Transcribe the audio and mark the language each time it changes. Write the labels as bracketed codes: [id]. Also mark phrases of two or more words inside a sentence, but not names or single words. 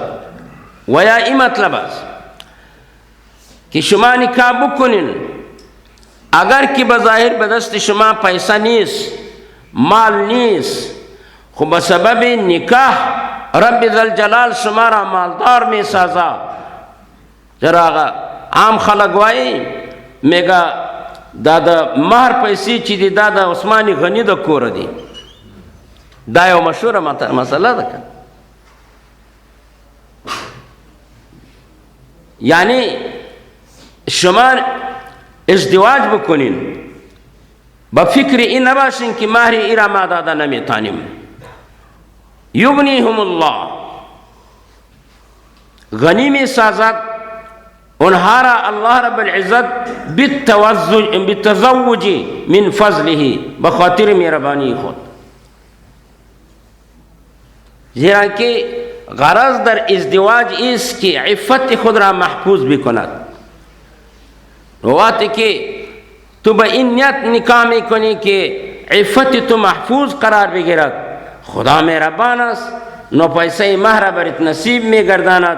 [fa] و یا این مطلب است که شما نکاح بکنین اگر که بظاهر به دست شما پیسه نیست، مال نیست، خب به سبب نکاح رب ذوالجلال شما را مالدار می سازه. [ps] چرا عام خلق وایی میگه دا د مهر پیسې چې دی دا د عثمان غنی د کور دی. دا یو مشهوره مسله ده [fa] که یعنی شما ازدواج بکنین با فکر این نباشین که مهر ای را ما داده نمیتانیم. [ar] یغنیهم الله، [fa] غنی می سازد اونها را الله رب العزت [ar] بالتزوج من فضله، [fa] بخاطر مهربانی خود. زیرا که غرض در ازدواج است که عفت خود را محفوظ بکند. وقتی که تو به این نیت نکاح میکنی که عفت تو محفوظ قرار بگیرد، خدا مهربان است، نو پیسه مهر برات نصیب میگرداند.